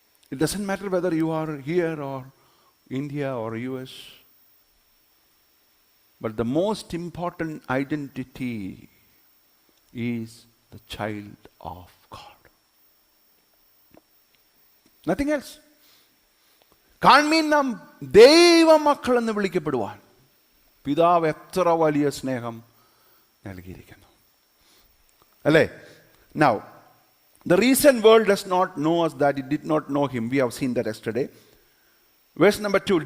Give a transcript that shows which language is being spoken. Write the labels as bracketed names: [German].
[English] It doesn't matter whether you are here or India or US. But the most important identity is the child of God. Nothing else. [Malayalam] കാൺമീൻ നാം ദൈവമക്കൾ എന്ന് വിളിക്കപ്പെടുവാൻ പിതാവ് എത്ര വലിയ സ്നേഹം നൽകിയിരിക്കുന്നു. അല്ലേ? [English] Now, the recent world does not know us that it did not know him. We have seen that yesterday. Verse number 2.